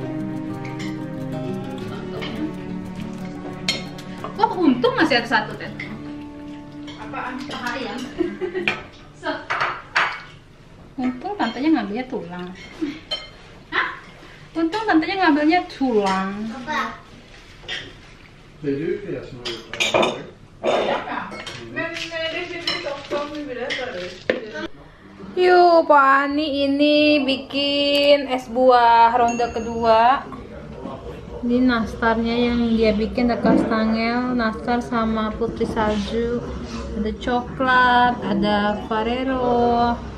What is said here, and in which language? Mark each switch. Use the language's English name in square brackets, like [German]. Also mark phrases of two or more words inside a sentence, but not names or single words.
[Indonesian] Oh, untung masih ada satu, Teh. Apaan? Ayam. So, Untung tantenya ngambilnya tulang. Untung tantenya ngambilnya tulang. [Swedish] Det är ju fler som har gjort det här. Men det finns också om vi berättar det. [Indonesian] Yuk, Pak Ani ini bikin es buah ronde kedua. Ini nastarnya yang dia bikin ada kastangel, nastar sama putri salju, ada coklat, ada Ferrero.